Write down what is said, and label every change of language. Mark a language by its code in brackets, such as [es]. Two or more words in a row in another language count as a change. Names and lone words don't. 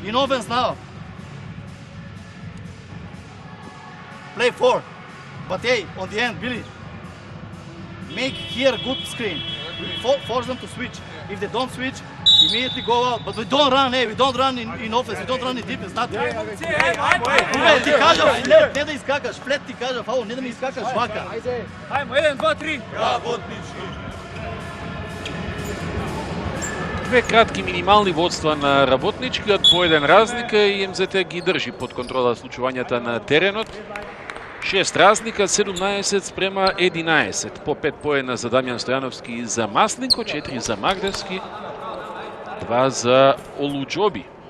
[en] Listen now. In offense now. play 4. But hey, on the end, Billy, make here good screen. Force them to switch. If they don't switch, immediately go out. But we don't run, we don't run in offense, we don't run in defense. [mk] Not ti kažem, ne da iskakaš, flat ti kažem, faul, ne da mi iskakaš vaka. Ajmo, 1, 2, 3. Две кратки минимални водства на работничкиот, по еден разлика и МЗТ ги држи под контрола случувањата на теренот. 6 разлика, 17 спрема 11. По 5 поена за Дамјан Стојановски и за Масленко, 4 за Магдевски, 2 за Олуџоби.